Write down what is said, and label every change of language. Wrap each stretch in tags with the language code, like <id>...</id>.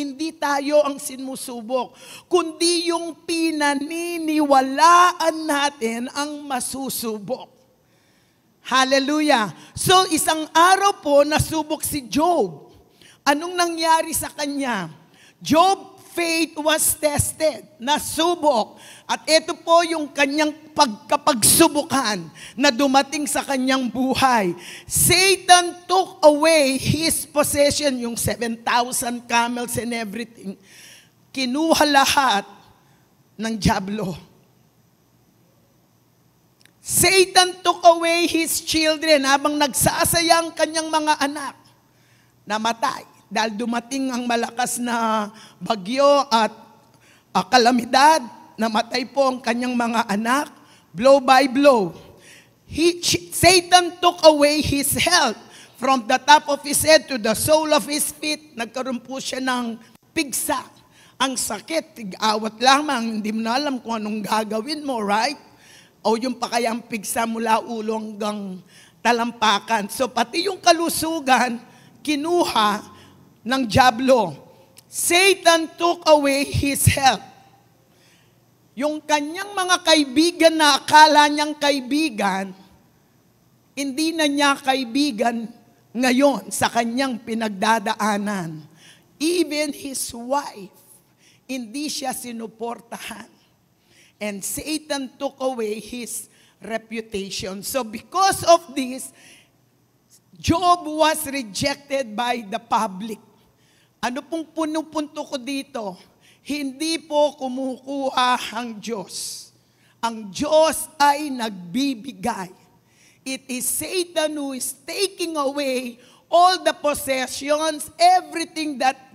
<tl>Hindi tayo ang sinusubok, kundi yung pinaniniwalaan natin ang masusubok. Hallelujah. So isang araw po nasubok si Job. Anong nangyari sa kanya?</tl> <en>Job's faith was tested, nasubok.</en> <tl>At ito po yung kanyang pagkapagsubukan na dumating sa kanyang buhay.</tl> <en>Satan took away his possession, yung 7,000 camels and everything.</en> <tl>Kinuha lahat ng dyablo.</tl> <en>Satan took away his children</en> <tl>habang nagsasayang kanyang mga anak. Namatay. Dahil dumating ang malakas na bagyo at kalamidad, namatay po ang kanyang mga anak,</tl> <en>blow by blow. Satan took away his health from the top of his head to the sole of his feet.</en> <tl>Nagkaroon po siya ng pigsa. Ang sakit, tig-awat lamang, hindi mo na alam kung anong gagawin mo, right? O yung pa kayang pigsa mula ulo hanggang talampakan. So pati yung kalusugan, kinuha ng dyablo.</tl> <en>Satan took away his health.</en> <tl>Yung kanyang mga kaibigan na akala niyang kaibigan, hindi na niya kaibigan ngayon sa kanyang pinagdadaanan.</tl> <en>Even his wife,</en> <tl>hindi siya sinuportahan.</tl> <en>And Satan took away his reputation. So because of this, Job was rejected by the public.</en> <tl>Ano pong punupunto ko dito? Hindi po kumukuha ang Diyos. Ang Diyos ay nagbibigay.</tl> <en>It is Satan who is taking away all the possessions, everything that</en>